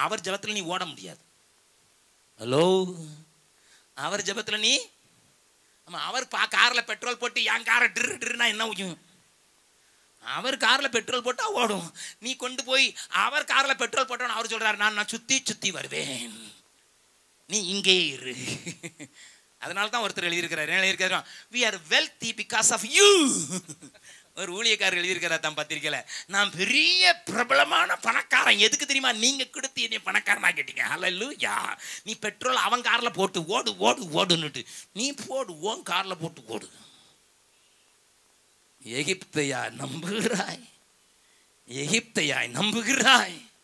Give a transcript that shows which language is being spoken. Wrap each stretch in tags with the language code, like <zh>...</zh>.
<ta>அவர் ஜெபத்தில் நீ ஓட முடியாது. ஹலோ, அவர் ஜெபத்தில் நீ, அவர் கார்ல பெட்ரோல் போட்டு என் காரை டிருன்னா என்ன முடியும்? அவர் கார்ல பெட்ரோல் போட்டா ஓடும். நீ கொண்டு போய் அவர் கார்ல பெட்ரோல் போட்டோன்னு அவர் சொல்றாரு, நான் சுத்தி சுத்தி வருவேன், நீ இங்கே இரு. அதனால தான் ஒருத்தர் எழுதியிருக்கிறார்,</ta> <en>we are wealthy because of you.</en> <ta>ஒரு ஊழியக்காரர் எழுதியிருக்கிறார் தான் பத்திரிக்கையில, நான் பெரிய பிரபலமான பணக்காரன். எதுக்கு தெரியுமா? நீங்க கொடுத்து என்னை பணக்காரனா கேட்டீங்க. ஹல்லேலூயா. நீ பெட்ரோல் அவன் கார்ல போட்டு ஓடு ஓடு ஓடுன்னுட்டு நீ போடு, உன் கார்ல போட்டு ஓடு. எகிப்தையா நம்புகிறாய்? எகிப்தையாய் நம்புகிறாய்?</ta>